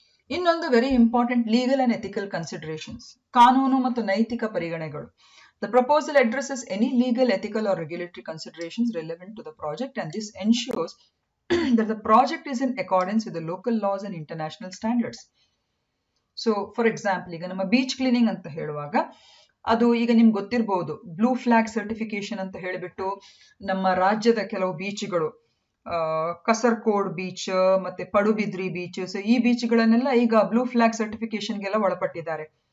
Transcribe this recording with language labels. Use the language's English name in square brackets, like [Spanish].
[Kannada] ಇನ್ನೊಂದು [English] very important, legal and ethical considerations, [Kannada] ಕಾನೂನು ಮತ್ತು ನೈತಿಕ ಪರಿಗಣನೆಗಳು. [English] The proposal addresses any legal, ethical or regulatory considerations relevant to the project, and this ensures that the project is in accordance with the local laws and international standards. So for example, [Kannada] ಈಗ ನಮ್ಮ beach cleaning ಅಂತ ಹೇಳುವಾಗ ಅದು ಈಗ ನಿಮ್ಗೆ ಗೊತ್ತಿರಬಹುದು, blue flag certification ಅಂತ ಹೇಳಿಬಿಟ್ಟು ನಮ್ಮ ರಾಜ್ಯದ ಕೆಲವು ಬೀಚ್ಗಳು, ಕಸರ್ಕೋಡ್ ಬೀಚ್ ಮತ್ತೆ ಪಡುಬಿದ್ರಿ ಬೀಚ್, ಸೊ ಈ ಬೀಚ್ಗಳನ್ನೆಲ್ಲ ಈಗ ಬ್ಲೂ ಫ್ಲಾಗ್ ಸರ್ಟಿಫಿಕೇಶನ್ಗೆಲ್ಲ ಒಳಪಟ್ಟಿದ್ದಾರೆ.